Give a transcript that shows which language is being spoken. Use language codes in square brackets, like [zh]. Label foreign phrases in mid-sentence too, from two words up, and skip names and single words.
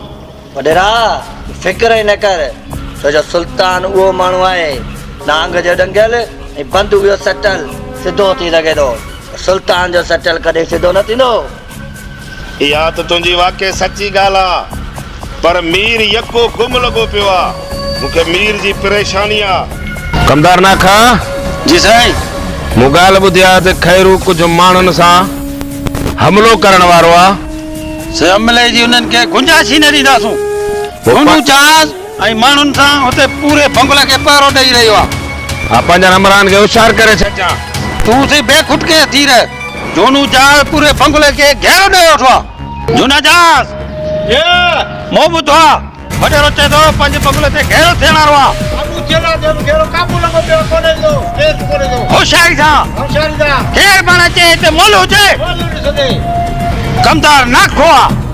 [sd] वॾेरा फिक्र ई न कर, छो जो सुल्तान उहो माण्हू आहे नांग जो डंगल ऐं बंदूक जो सटल सिधो थी लॻे थो। सुल्तान जो सटल कॾहिं सिधो न थींदो। इहा त तुंहिंजी वाक़ई सची ॻाल्हि आहे, पर मीर यको गुम लॻो पियो आहे। मूंखे मीर जी परेशानी आहे। कमदार ना खा जी साईं। मुगाल ॿुधिया त खैरू कुझु माण्हुनि सां हमिलो करण वारो आहे। से हमले जी उन्हनि खे गुंजाइश ई न ॾींदासूं। हुनू जहाज़ ऐं माण्हुनि सां हुते पूरे बंगला खे पहिरो ॾेई रहियो आहे। हा, पंहिंजा नंबरान खे होशियार करे छॾिजां। तूं से बेखुटके थी रह। जोनू जहाज़ पूरे बंगले खे घेरो ॾेई वेठो आहे। जूना जहाज़ मोह ॿुधो आहे, वॾेरो चए थो पंहिंजे बंगले ते घेरो थियण वारो आहे। होशियारी सां केरु पाण अचे हिते मोल हुजे। कमदार नाखो आहे।